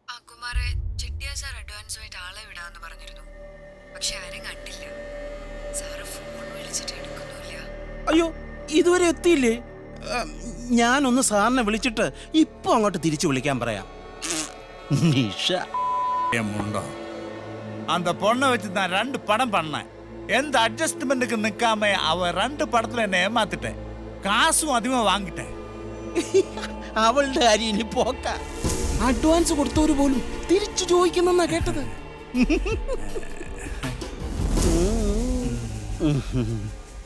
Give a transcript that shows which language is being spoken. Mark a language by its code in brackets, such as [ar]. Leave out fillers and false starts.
[ml] കുമാരെ, Chettiar sir അഡ്വാൻസുമായിട്ട് ആളെ വിടാമെന്ന് പറഞ്ഞിരുന്നു. പക്ഷെ ആരും കണ്ടില്ല. സാറ് ഫോൺ വിളിച്ചിട്ട് എടുക്കുന്നില്ല. അയ്യോ, ഇതുവരെ എത്തിയില്ലേ? ഞാനൊന്ന് സാറിനെ വിളിച്ചിട്ട് ഇപ്പൊ അങ്ങോട്ട് തിരിച്ചു വിളിക്കാൻ പറയാം. നിഷ [ta] முண்டோ, அந்த பொண்ணை வச்சு நான் 2 படம் பண்ணேன். எந்த அட்ஜஸ்ட்மெண்ட்டுக்கு நிக்காம அவ 2 படத்துல என்ன ஏமாத்திட்டேன். காசும் அதிகமா [ml] വാങ്ങിട്ടേ. അവളുടെ കാര്യം ഇനി പോക്ക. അഡ്വാൻസ് കൊടുത്തവര് പോലും തിരിച്ചു ചോദിക്കുന്നെന്നാ കേട്ടത്.